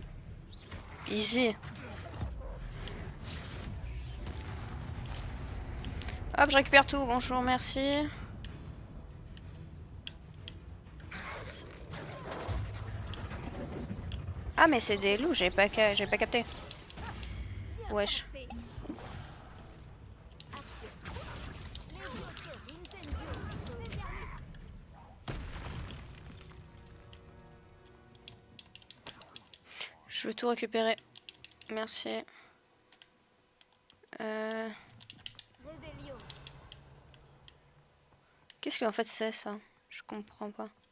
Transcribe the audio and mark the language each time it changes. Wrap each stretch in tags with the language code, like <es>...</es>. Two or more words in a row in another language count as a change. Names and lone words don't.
<fr>Easy. Hop, je récupère tout. Bonjour, merci. Ah, mais c'est des loups, j'ai pas capté. Wesh. Actio. Levioso. Incendio. Expelliarmus. Je veux tout récupérer. Merci. Revelio. Qu'est-ce qu'en fait c'est ça? Je comprends pas.</fr>